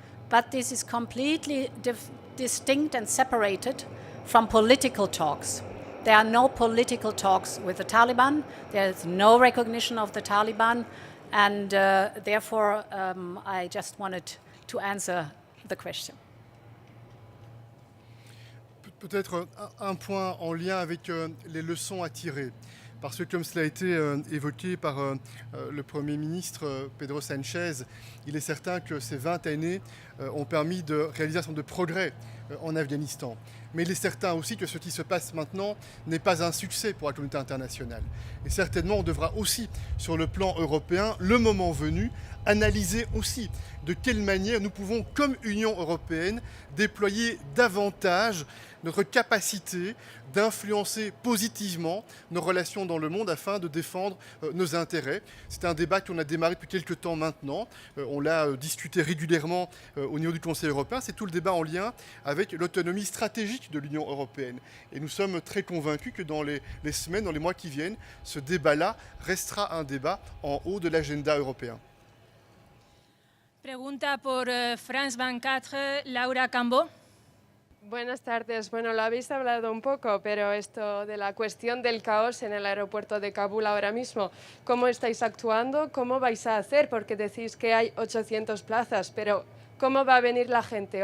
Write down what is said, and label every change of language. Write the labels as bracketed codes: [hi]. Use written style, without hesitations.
[en] But this is completely distinct and separated from political talks. There are no political talks with the Taliban. There is no recognition of the Taliban, and therefore I just wanted to answer the question. [fr] Peut-être un point en lien avec les leçons à tirer, parce que comme cela a été évoqué par le Premier ministre Pedro Sánchez, il est certain que ces 20 années ont permis de réaliser un certain nombre de progrès en Afghanistan. Mais il est certain aussi que ce qui se passe maintenant n'est pas un succès pour la communauté internationale. Et certainement, on devra aussi, sur le plan européen, le moment venu, analyser aussi de quelle manière nous pouvons, comme Union européenne, déployer davantage notre capacité d'influencer positivement nos relations dans le monde afin de défendre nos intérêts. C'est un débat qu'on a démarré depuis quelques temps maintenant. On l'a discuté régulièrement au niveau du Conseil européen. C'est tout le débat en lien avec l'autonomie stratégique de l'Union européenne. Et nous sommes très convaincus que dans les semaines, dans les mois qui viennent, ce débat-là restera un débat en haut de l'agenda européen. [es] Pregunta por France 24, Laura Cambó. Buenas tardes. Bueno, lo habéis hablado un poco, pero esto de la cuestión del caos en el aeropuerto de Kabul ahora mismo, ¿cómo estáis actuando? ¿Cómo vais a hacer? Porque decís que hay 800 plazas, pero ¿cómo va a venir la gente?